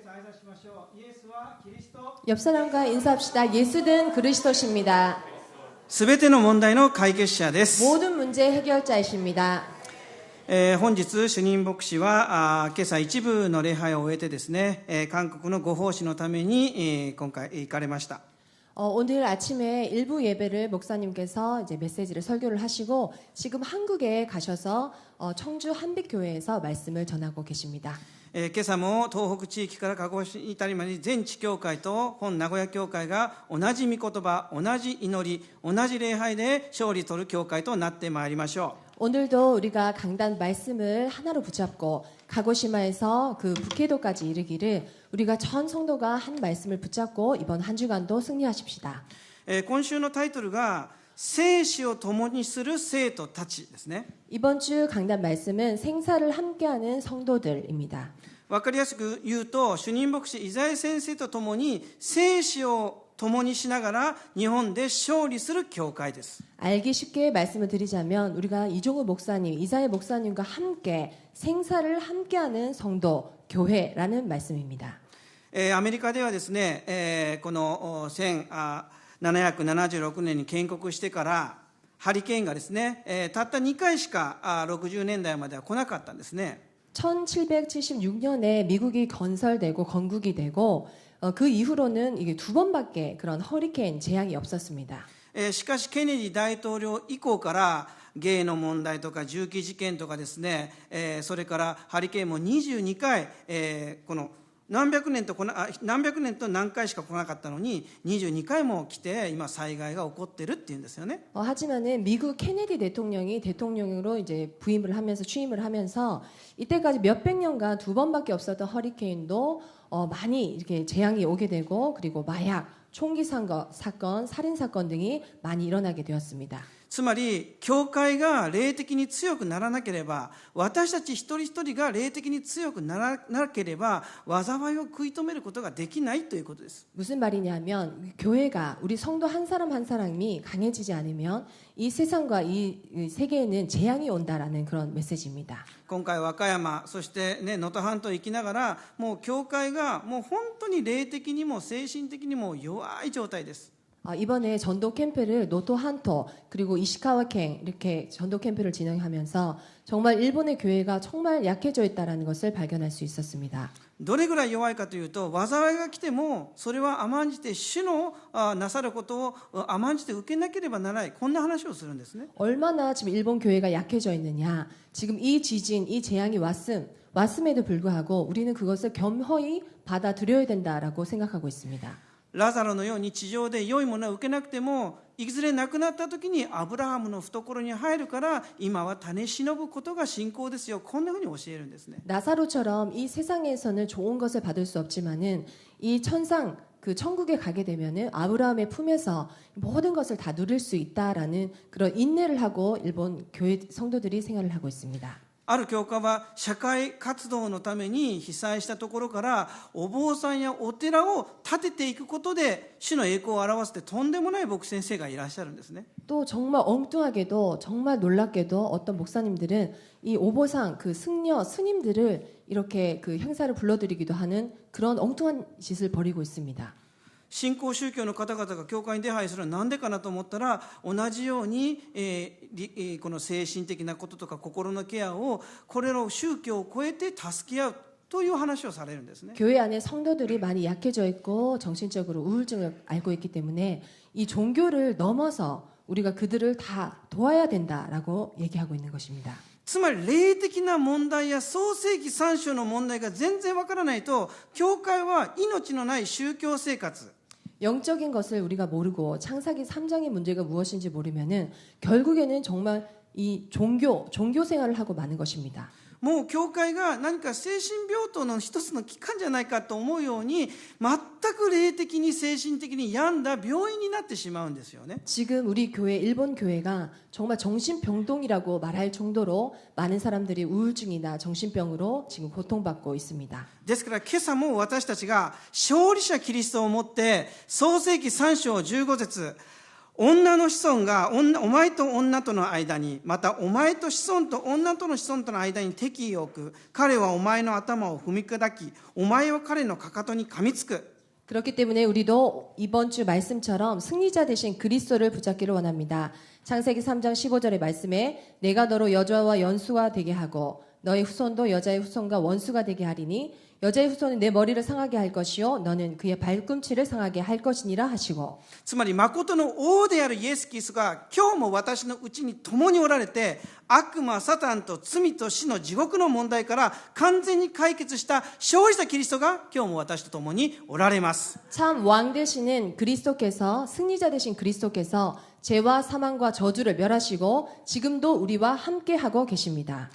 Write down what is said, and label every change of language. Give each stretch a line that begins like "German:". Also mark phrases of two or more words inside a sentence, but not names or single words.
Korean: 옆 사람과 인사합시다. 예수는 그리스도십니다.
Japanese: すべての問題の解決者です。
Korean: 모든 문제 해결자이십니다.
Japanese: 本日主任牧師は今朝一部の礼拝を終えてですね、韓国のご奉仕のために今回行かれました。
Korean: 오늘 아침에 일부 예배를 목사님께서 이제 메시지를 설교를 하시고 지금 한국에 가셔서 청주 한빛교회에서 말씀을 전하고 계십니다.
Japanese: 今朝も東北地域から鹿児島に至りまで全地教会と本名古屋教会が同じ御言葉、同じ祈り、同じ礼拝で勝利取る教会となってまいりましょう。
Korean: 오늘도 우리가 강단 말씀을 하나로 붙잡고 가고시마에서 그 북해도까지 이르기를 우리가 전 성도가 한 말씀을 붙잡고 이번 한 주간도 승리하십시다.
Japanese: 今週のタイトルが生死を共にする生徒たちですね。
Korean: 이번 주 강단 말씀은 생사를 함께하는 성도들입니다.
Japanese: わかりやすく言うと、主任牧師イザヤ先生と共に生死を共にしながら日本で勝利する教会です。
Korean: 알기 쉽게 말씀을 드리자면 우리가 이종우 목사님, 이사야 목사님과 함께 생사를 함께하는 성도, 교회라는 말씀입니다.
Japanese: アメリカではですね、この1776年に建国してからハリケーンがですね、たった2回しか60年代までは来なかったんですね。
Korean: 1776년에 미국이 건설되고 건국이 되고 그 이후로는 이게 두 번밖에 그런 허리케인 재앙이 없었습니다.
Japanese: しかしケネディ大統領以降からゲイの問題とか銃器事件とかですね、それからハリケーンも22回、この何百年と何回しか来なかったのに22回も来て今災害が起こってるっていうんですよね。
Korean: 하지만은 미국 케네디 대통령이 대통령으로 이제 부임을 하면서 취임을 하면서 이때까지 몇백 년간 두 번밖에 없었던 허리케인도 많이 이렇게 재앙이 오게 되고 그리고 마약, 총기 사건, 살인 사건 등이 많이 일어나게 되었습니다.
Japanese: つまり教会が霊的に強くならなければ、私たち一人一人が霊的に強くならなければ災いを食い止めることができないということです。
Korean: 무슨 말이냐면 교회가 우리 성도 한 사람 한 사람이 강해지지 않으면 이 세상과 이 세계에는 재앙이 온다라는 그런 메시지입니다.
Japanese: 今回和歌山、そしてね能登半島行きながら、もう教会がもう本当に霊的にも精神的にも弱い状態です。
Korean: 이번에 전도 캠프를 노토 한토 그리고 이시카와켄 이렇게 전도 캠프를 진행하면서 정말 일본의 교회가 정말 약해져 있다는 것을 발견할 수 있었습니다.
Japanese: どれぐらい弱いかというと、災いが来てもそれは甘んじて主のなさることを甘んじて受けなければならない、こんな話をするんですね。
Korean: 얼마나 지금 일본 교회가 약해져 있느냐. 지금 이 지진, 이 재앙이 왔음에도 불구하고 우리는 그것을 겸허히 받아들여야 된다라고 생각하고 있습니다.
Japanese: ラザロのように地上で良いものを受けなくてもいずれ亡くなった時にアブラハムの懐に入るから今は種忍ぶことが信仰ですよ、こんなふうに教えるんですね。
Korean: 나사로처럼 이 세상에서는 좋은 것을 받을 수 없지만은 이 천상 그 천국에 가게 되면은 아브라함의 품에서 모든 것을 다 누릴 수 있다라는 그런 인내를 하고 일본 교회 성도들이 생활을 하고 있습니다.
Japanese: ある教会は社会活動のために被災したところからお坊さんやお寺を建てていくことで主の栄光を表すってとんでもない牧師先生がいらっしゃるんですね。
Korean: 또 정말 엉뚱하게도 정말 놀랍게도 어떤 목사님들은 이 오보상 그 승려 스님들을 이렇게 그 행사를 불러들이기도 하는 그런 엉뚱한 짓을 벌이고 있습니다.
Japanese: 新興宗教の方々が教会に出入りするのは何でかなと思ったら、同じように、この精神的なこととか心のケアをこれら宗教を超えて助け合うという話をされるんですね。
Korean: 교회 안에 성도들이 많이 약해져 있고 정신적으로 우울증을 앓고 있기 때문에 이 종교를 넘어서 우리가 그들을 다 도와야 된다라고 얘기하고 있는 것입니다.
Japanese: つまり霊的な問題や創世記3章の問題が全然わからないと、教会は命のない宗教生活、
Korean: 영적인 것을 우리가 모르고 창세기 3장의 문제가 무엇인지 모르면은 결국에는 정말 이 종교 생활을 하고 마는 것입니다.
Japanese: もう教会が何か精神病棟の一つの機関じゃないかと思うように、全く霊的に精神的に病んだ病院になってしまうんですよね。
Korean: 지금 우리 교회 일본 교회가 정말 정신병동이라고 말할 정도로 많은 사람들이 우울증이나 정신병으로 지금 고통받고 있습니다.
Japanese: ですから今朝も私たちが勝利者キリストを持って創世記3章15節、 女の子孫がお前と女との間に、またお前と子孫と女との子孫との間に敵意を置く。彼はお前の頭を踏み砕き、お前は彼のかかとに噛みつく。
Korean: 그렇기 때문에 우리도 이번 주 말씀처럼 승리자 되신 그리스도를 붙잡기를 원합니다. 창세기 3장 15절의 말씀에 내가 너로 여자와 연수가 되게 하고 너의 후손도 여자의 후손과 원수가 되게 하리니 여자의 후손은 내 머리를 상하게 할 것이요 너는 그의 발꿈치를 상하게 할 것이니라 하시고.
Japanese: つまり誠の王であるイエス・キリストが今日も私のうちに共におられて、悪魔、サタンと罪と死の地獄の問題から完全に解決した勝利したキリストが今日も私と共におられます。
Korean: 참 왕 되시는 그리스도께서 승리자 되신 그리스도께서 죄와 사망과 저주를 멸하시고 지금도 우리와 함께 하고 계십니다.